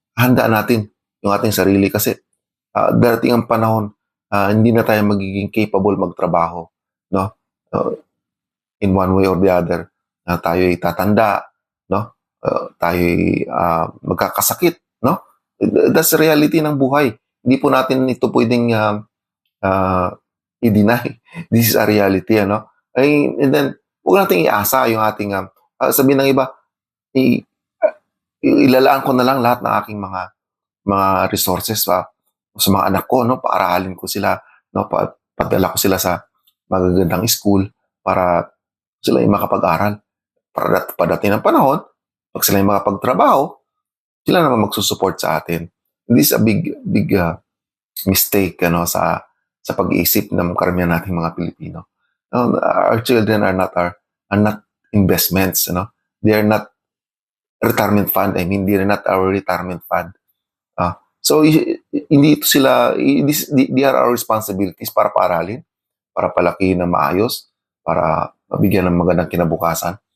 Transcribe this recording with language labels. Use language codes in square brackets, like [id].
[tl] Handa natin yung ating sarili kasi darating ang panahon, hindi na tayo magiging capable magtrabaho, no? [en] In one way or the other, [tl] tayo'y tatanda, no? Tayo'y magkakasakit, no? [en] That's the reality ng buhay. [tl] Hindi po natin ito pwedeng i-deny. [en] This is a reality, and then, [tl] huwag natin iasa yung ating, sabihin ng iba, ilalaan ko na lang lahat ng aking mga resources sa mga anak ko, paaralin ko sila, padala ko sila sa magagandang school para sila ay makapag-aral. Para padating ng panahon, pag sila ay makapagtrabaho, sila naman magsusupport sa atin. [en] This is a big mistake [tl] sa pag-iisip ng karamihan nating mga Pilipino. [en] Our children are not investments, They are not retirement fund. I mean, they're not our retirement fund. [tl] So hindi ito sila, [en] they are our responsibilities [tl] para paaralin, para palakihin na maayos, para mabigyan ng magandang kinabukasan.